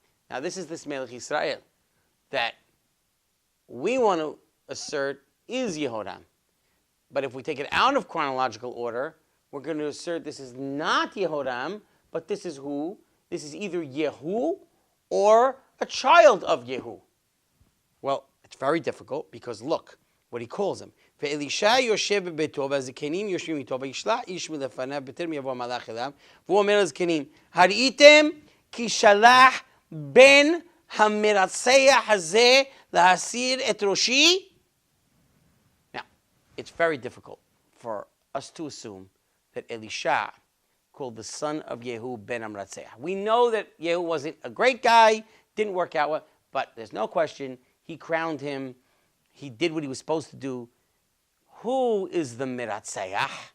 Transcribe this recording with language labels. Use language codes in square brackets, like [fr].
[en] Now this is this Melech Yisrael that we want to assert is Yehoram. But if we take it out of chronological order, we're going to assert this is not Yehoram, but this is who? This is either Yehu or a child of Yehu. Well, it's very difficult because look what he calls him. [he] ואלישע יושב בביתו והזקנים יושבים איתו וישלח איש מלפניו בטרם יבוא המלאך אליו והוא אומר לזקנים הראיתם כי שלח בן המרצח הזה להסיר את ראשי? [en] Now, it's very difficult for us to assume that Elisha called the son of Yehu ben Amratzeah. We know that Yehu wasn't a great guy, didn't work out well, but there's no question he crowned him. He did what he was supposed to do. Who is the Miratzeah?